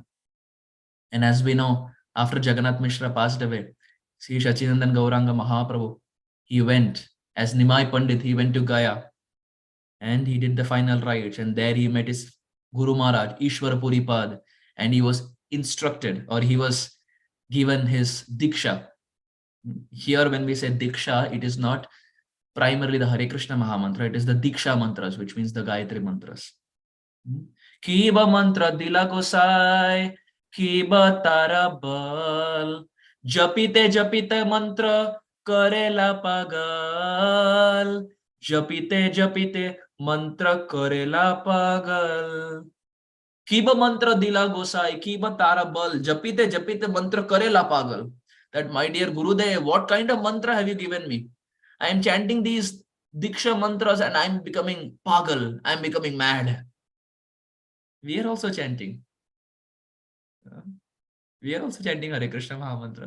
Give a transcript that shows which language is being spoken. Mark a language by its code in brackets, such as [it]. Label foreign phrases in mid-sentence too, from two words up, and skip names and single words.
[en] And as we know, after Jagannath Mishra passed away, Sri Sachinandan Gauranga Mahaprabhu, he went as Nimai Pandit, he went to Gaya and he did the final rites, and there he met his Guru Maharaj, Ishwar Puripad, and he was instructed, or he was given his Diksha. Here when we say Diksha, it is not primarily the Hare Krishna Mahamantra, it is the Diksha mantras, which means the Gayatri mantras. [bn] কিবা মন্ত্র দিলা গোসাঞি, কিবা তার বল, জপিতে জপিতে মন্ত্র করিল পাগল, জপিতে জপিতে মন্ত্র করিল পাগল. কিবা মন্ত্র দিলা গোসাঞি, কিবা তার বল, জপিতে জপিতে মন্ত্র করিল পাগল. [en] That, my dear Gurudev, what kind of mantra have you given me? I am chanting these Diksha mantras and I am becoming pagal, I am becoming mad. We are also chanting. We are also chanting Hare Krishna Mahamantra.